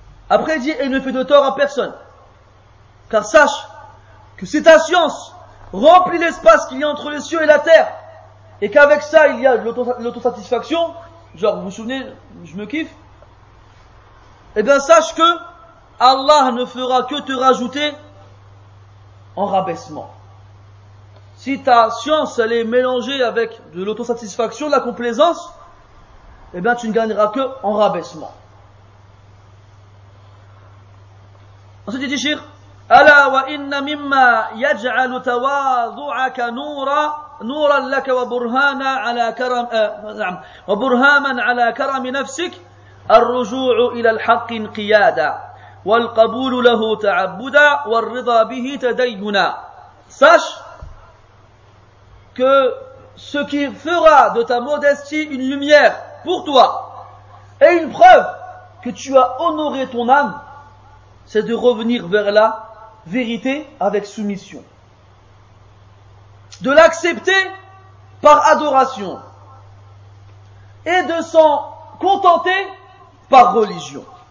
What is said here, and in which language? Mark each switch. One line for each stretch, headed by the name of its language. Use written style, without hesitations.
French: Après, il dit, et ne fais de tort à personne. Car sache que si ta science remplit l'espace qu'il y a entre les cieux et la terre, et qu'avec ça, il y a de l'autosatisfaction, genre, vous vous souvenez, je me kiffe, eh bien, sache que Allah ne fera que te rajouter en rabaissement. Si ta science, elle est mélangée avec de l'autosatisfaction, de la complaisance, eh bien, tu ne gagneras que en rabaissement. Ensuite, il dit, Shir,
Arabic: ألا وإن مما يجعل تواضعك نورا لك وبرهانا على كرم وبرهاما على كرم نفسك الرجوع إلى الحق انقيادا والقبول له تعبدا والرضا به تدينا.
French: Sache que ce qui fera de ta modestie une lumière pour toi et une preuve que tu as honoré ton âme, c'est de revenir vers la vérité avec soumission, de l'accepter par adoration et de s'en contenter par religion.